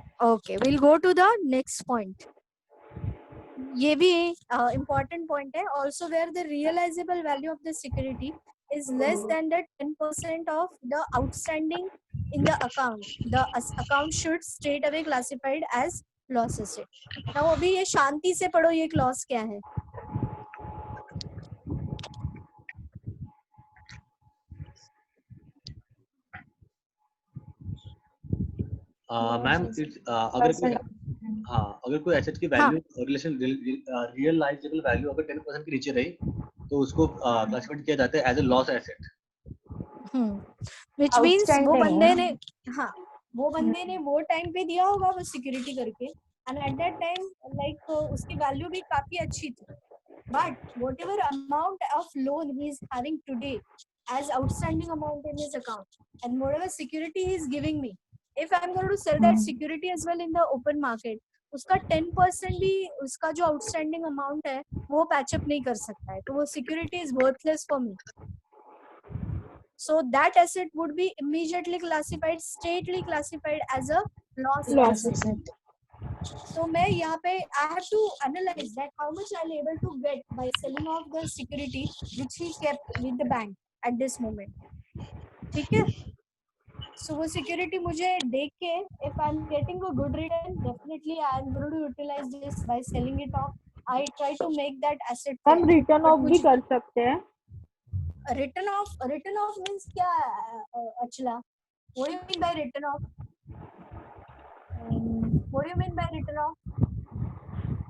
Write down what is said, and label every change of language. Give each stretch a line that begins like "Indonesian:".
English: Okay, we'll go to the next point.
Hindi: ये भी important point है.
English: Also, where the realizable value of the security is less than the 10% of the outstanding in the account, the account should straight away classified as loss asset.
Hindi: Now, अभी ये शांति से पढ़ो ये clause क्या है. Ma'am अगर कोई एसेट की वैल्यू रिलेशन रियलाइजेबल वैल्यू अगर 10% के नीचे रही तो उसको क्लासिफाइड किया जाता है
English: As a loss asset. Which means
Hindi: वो बंदे ने वो टाइम पे दिया होगा वो सिक्योरिटी करके
English: and at that time like
Hindi: उसकी वैल्यू भी काफी अच्छी थी.
English: but whatever amount of loan he is having today as outstanding amount in his account and whatever security he is giving me, if I'm going to sell that security as well in the open market,
Hindi: उसका 10% भी उसका जो outstanding amount है वो patch up नहीं कर सकता है, तो वो
English: security is worthless for me. So that asset would be immediately classified, straightly classified as a loss asset. So
Hindi: मैं यहाँ पे
English: I have to analyze that how much I'm able to get by selling off the security which he kept with the bank at this moment.
Hindi: ठीक है.
English: So
Hindi: वो security मुझे देख के
English: if I'm getting a good return, definitely I'm going to utilize this by selling it off. I try to make that asset.
Hindi: हम return of भी कर सकते हैं.
English: Return off means क्या Achala? What do you mean by return off? What do you mean by return off?